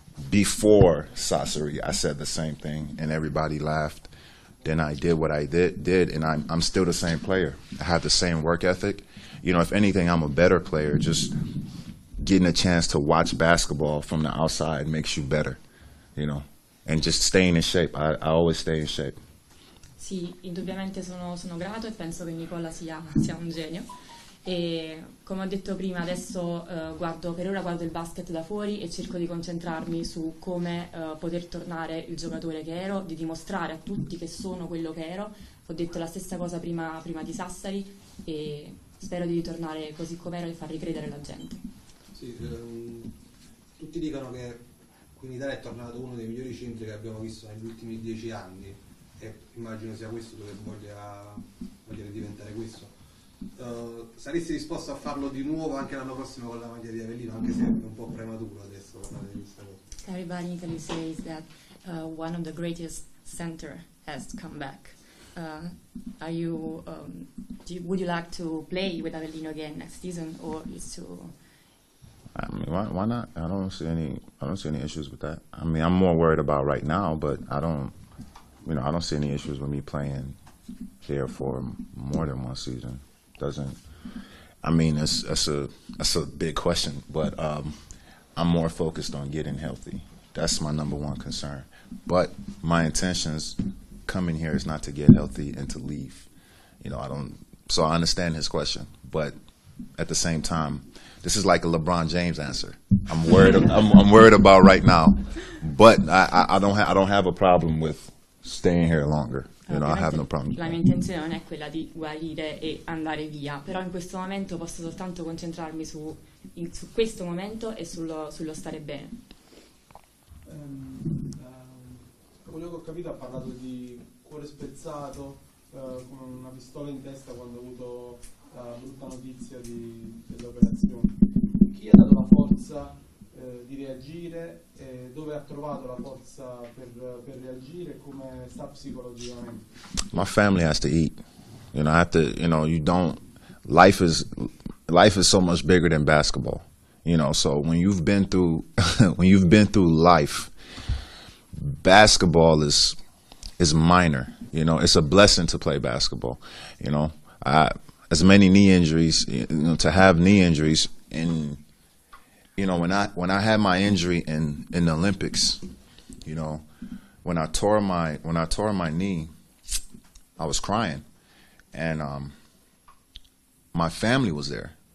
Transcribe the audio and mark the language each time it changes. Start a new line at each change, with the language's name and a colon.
English: before Sassari, I said the same thing, and everybody laughed. Then I did what I did, and I'm still the same player. I have the same work ethic. You know, if anything, I'm a better player. Just getting a chance to watch basketball from the outside makes you better, you know, and just staying in shape. I always stay in shape.
Italian: Sì, indubbiamente sono grato e penso che Nicola sia un genio. E come ho detto prima, adesso per ora guardo il basket da fuori e cerco di concentrarmi su come poter tornare il giocatore che ero, di dimostrare a tutti che sono quello che ero. Ho detto la stessa cosa prima di Sassari e spero di ritornare così com'ero e far ricredere la gente. Sì, tutti dicono che qui in Italia è tornato uno dei migliori centri che abbiamo visto negli ultimi 10 anni e immagino sia questo dove voglia diventare questo. Saresti disposto a farlo di nuovo anche l'anno prossimo con la maglia di Avellino, anche se è un po' prematuro adesso parlare di questa cosa?
English: Everybody in Italy says that one of the greatest center has come back. Would you like to play with Avellino again next season, or is too? I mean, why not? I don't see any issues with that. I mean, I'm more worried about right now, but I don't see any issues with me playing here for more than one season. I mean, that's a big question, but I'm more focused on getting healthy. That's my number one concern. But my intentions coming here is not to get healthy and to leave. You know, so I understand his question, but at the same time, this is like a LeBron James answer. I'm worried about right now, but I don't have a problem with staying here longer. You know, I have no problem.
Italian: La mia intenzione non è quella di guarire e andare via, però in questo momento posso soltanto concentrarmi su questo momento e sullo stare bene. Quello che ho capito ha parlato di cuore spezzato, con una pistola in testa quando ha avuto la brutta notizia dell'operazione. Chi ha dato la forza di reagire, dove ha trovato la forza per reagire e come sta psicologicamente?
English: My family has to eat. You know, life is so much bigger than basketball. You know, so when you've been through life, basketball is minor. You know, it's a blessing to play basketball. You know, as many knee injuries, you know, to have knee injuries, and you know, when I had my injury in the Olympics, you know, when I tore my knee, I was crying, and my family was there.